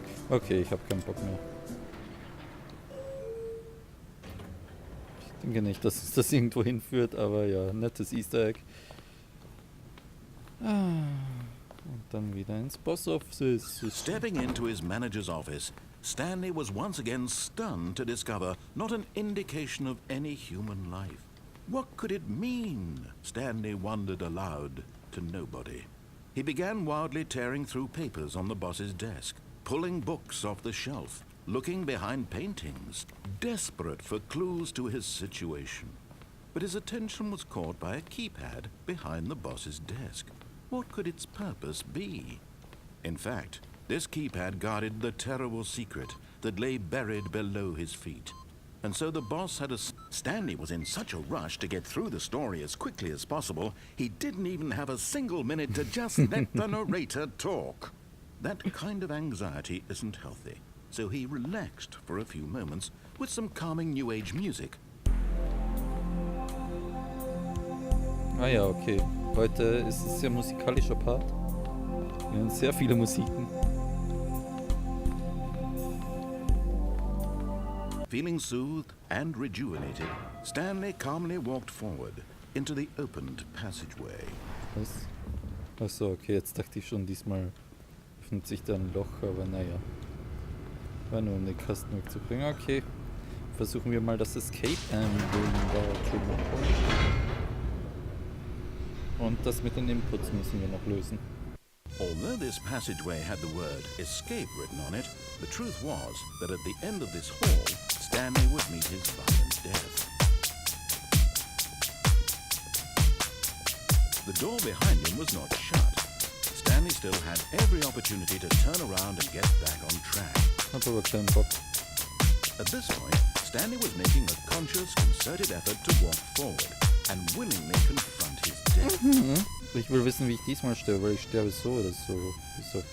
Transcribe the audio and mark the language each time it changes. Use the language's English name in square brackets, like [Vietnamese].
[German] Okay, ich habe keinen Bock mehr. Ich denke nicht, dass es das irgendwo hinführt, aber ja, nettes Easter Egg. Und dann wieder ins Boss Office. [English] Stepping into his manager's office, Stanley was once again stunned to discover not an indication of any human life. What could it mean? Stanley wondered aloud to nobody. He began wildly tearing through papers on the boss's desk, pulling books off the shelf, looking behind paintings, desperate for clues to his situation. But his attention was caught by a keypad behind the boss's desk. What could its purpose be? In fact, this keypad guarded the terrible secret that lay buried below his feet. And so the boss had Stanley was in such a rush to get through the story as quickly as possible, he didn't even have a single minute to just let the narrator talk. That kind of anxiety isn't healthy, so he relaxed for a few moments with some calming New Age music. [German] Ah ja, okay. Heute ist es sehr musikalischer Part. Wir haben sehr viele Musiken. [English] Feeling soothed and rejuvenated, Stanley calmly walked forward into the opened passageway. [German] Was? Achso, okay, jetzt dachte ich schon, diesmal öffnet sich da ein Loch, aber naja. War nur um den Kasten wegzubringen. Okay, versuchen wir mal das Escape-Ending da zu machen. Und das mit den Inputs müssen wir noch lösen. [English] Although this passageway had the word escape written on it, the truth was that at the end of this hall, Stanley would meet his violent death. The door behind him was not shut. Stanley still had every opportunity to turn around and get back on track. [German] Hab aber keinen Bock. [English] At this point, Stanley was making a conscious, concerted effort to walk forward and willingly confront his death. [German] Ich will wissen, wie ich diesmal sterbe, weil ich sterbe so oder so. Bis auf